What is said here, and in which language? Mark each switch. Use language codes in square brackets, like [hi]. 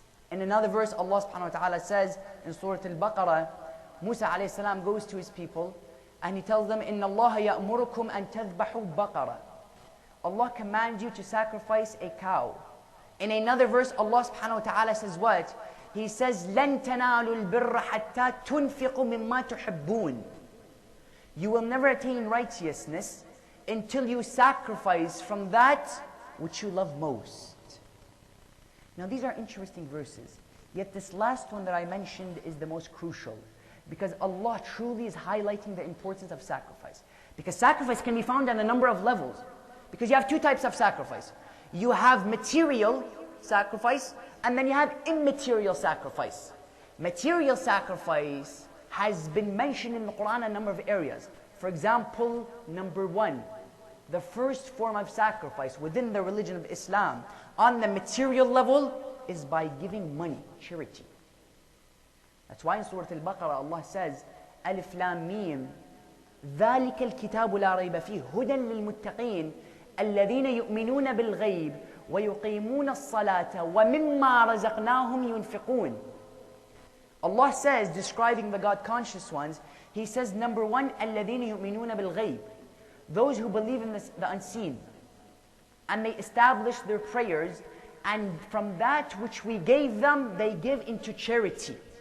[en] In another verse Allah subhanahu wa ta'ala says in Surah Al-Baqarah, Musa alayhi salam goes to his people and he tells them, [ar] إِنَّ اللَّهَ يَأْمُرُكُمْ أَن تَذْبَحُوا بَقَرَةً. [en] Allah commands you to sacrifice a cow. In another verse Allah subhanahu wa ta'ala says what? He says, [ar] لَن تَنَالُوا الْبِرَّ حَتَّى تُنْفِقُوا مِمَّا تُحِبُّونَ. [en] You will never attain righteousness until you sacrifice from that which you love most. Now these are interesting verses. Yet this last one that I mentioned is the most crucial. Because Allah truly is highlighting the importance of sacrifice. Because sacrifice can be found on a number of levels. Because you have two types of sacrifice. You have material sacrifice, and then you have immaterial sacrifice. Material sacrifice has been mentioned in the Quran in a number of areas. For example, number one, the first form of sacrifice within the religion of Islam on the material level is by giving money, charity. That's why in Surah Al-Baqarah Allah says, Alif Lam Mim, [ar] ذَلِكَ الْكِتَابُ لَا رَيْبَ فِيهِ هُدًى لِلْمُتَّقِينَ الَّذِينَ يُؤْمِنُونَ بِالْغَيْبِ وَيُقِيمُونَ الصَّلَاةَ وَمِمَّا رَزَقْنَاهُمْ يُنْفِقُونَ. [en] Allah says, describing the God-conscious ones, He says, number one, [ar] الَّذِينَ يُؤْمِنُونَ بِالْغَيْبِ, [en] those who believe in the unseen. And they establish their prayers, and from that which we gave them, they give into charity.